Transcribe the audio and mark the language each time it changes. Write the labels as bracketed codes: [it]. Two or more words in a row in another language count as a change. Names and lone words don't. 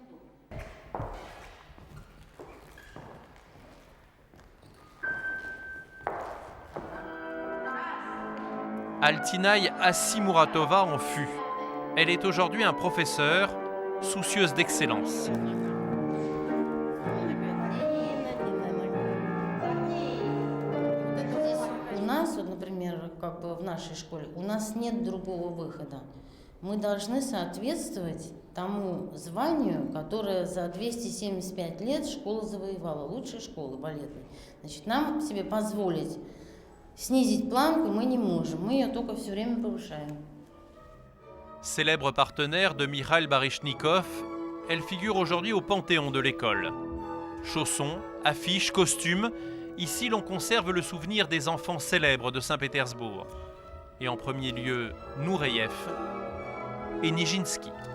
[fr] Altinaï Assimuratova en fut. Elle est aujourd'hui un professeur, soucieuse d'excellence. [ru] В нашей школе у нас нет другого выхода. Мы должны соответствовать тому званию, которое за 275 лет школа завоевала, лучшая школа балетной. Значит, нам себе позволить снизить планку мы не можем, мы ее только все время повышаем. [fr] Célèbre partenaire de Mikhail Baryshnikov, elle figure aujourd'hui au panthéon de l'école. Chaussons, affiches, costumes, ici l'on conserve le souvenir des enfants célèbres de Saint-Pétersbourg. Et en premier lieu, Nureyev et Nijinsky.